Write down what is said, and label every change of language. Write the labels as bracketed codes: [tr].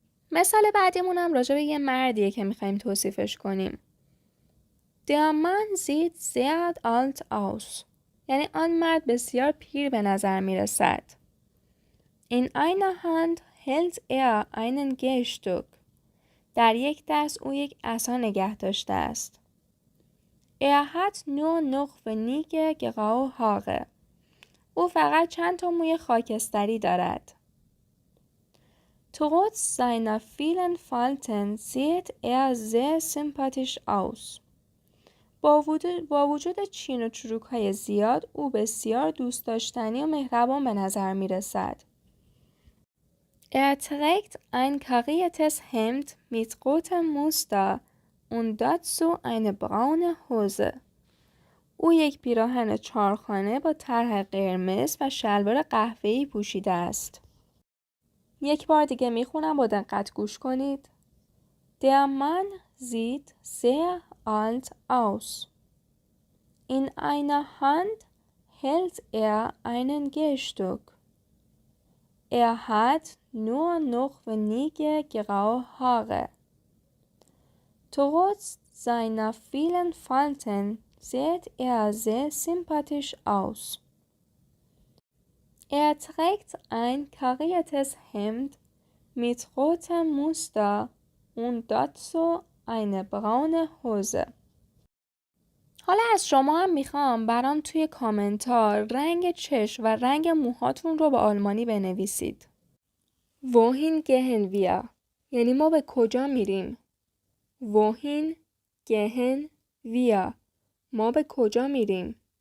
[fa] مثال بعدیمون هم راجع به یه مردیه که میخوایم توصیفش کنیم. [de] Der Mann sieht sehr alt aus. [fa] یعنی آن مرد بسیار پیر به نظر میرسد. [de] In einer Hand hält er einen Gehstock. [fa] در یک دست او یک عصا نگه داشته است. [de] Er hat nur noch wenige graue Haare. [fa] او فقط چند تا موی خاکستری دارد. [de] Trotz seiner vielen Falten sieht er sehr sympathisch aus. [fa] با وجود چین و چروک‌های زیاد او بسیار دوست داشتنی و مهربان به نظر می رسد. [de] Er trägt ein kariertes Hemd mit rotem Muster und dazu eine braune Hose. [fa] او یک پیراهن چارخانه با طرح قرمز و شلوار قهوه‌ای پوشیده است. یک بار دیگه میخونم، با دقت گوش کنید. [de] Der Mann sieht sehr alt aus. In einer Hand hält er einen Gehstock. Er hat nur noch wenige graue Haare. Trotz seiner vielen Falten sieht er sehr sympathisch aus. Er trägt ein kariertes Hemd mit rotem Muster und dazu eine braune Hose. [fa] حالا از شما هم میخوام برام توی کامنتار رنگ چشم و رنگ موهاتون رو به آلمانی بنویسید. [de] Wohin gehen wir؟ [fa] یعنی ما به کجا میریم؟ [de] Wohin gehen wir؟ [fa] ما به کجا میریم؟